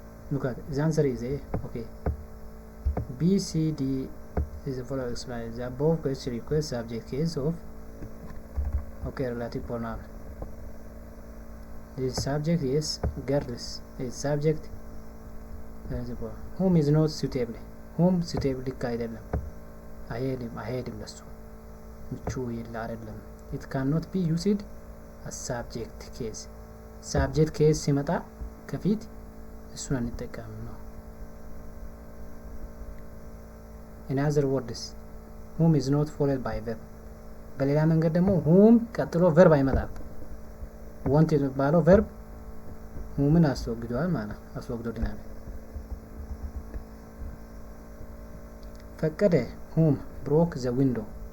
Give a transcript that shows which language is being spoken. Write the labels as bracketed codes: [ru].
[en] Look at the answer is A. Okay. B, C, D is the following explanation. The above question requires subject case of relative pronoun. This subject is girls. Is subject whom is not suitable. [am] Whom suitable አይደለም አይሄድም ለሱ ምቹ አይደለም. [en] It cannot be used as subject case. [am] Subject case ሲመጣ ከፊት እሱን አንጠቀምም ነው። [en] In other words, whom is not followed by verb. [am] በሌላ መንገድ ደግሞ whom ቀጥሎ verb አይመጣም። want የሚባለው verb whomን አስወግዷል ማለት አስወግዶልናል። ፈቀደ [en] whom broke the window.